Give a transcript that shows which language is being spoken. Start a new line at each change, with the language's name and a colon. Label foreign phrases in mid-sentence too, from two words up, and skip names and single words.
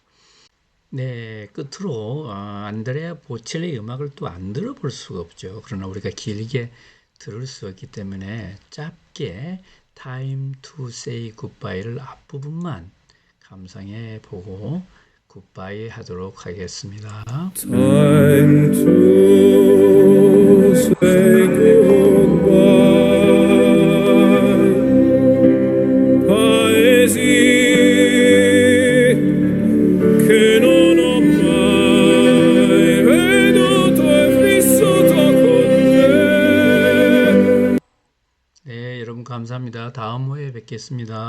Korean: 네, 끝으로 안드레아 보첼리의 음악을 또 안 들어볼 수가 없죠. 그러나 우리가 길게 들을 수 없기 때문에 짧게 Time to Say Goodbye를 앞부분만 감상해 보고 굿바이 하도록 하겠습니다.
English: Time to say goodbye.
Italian: Paesi che non ho mai veduto e vissuto con te.
Korean: 네, 여러분 감사합니다. 다음 후에 뵙겠습니다.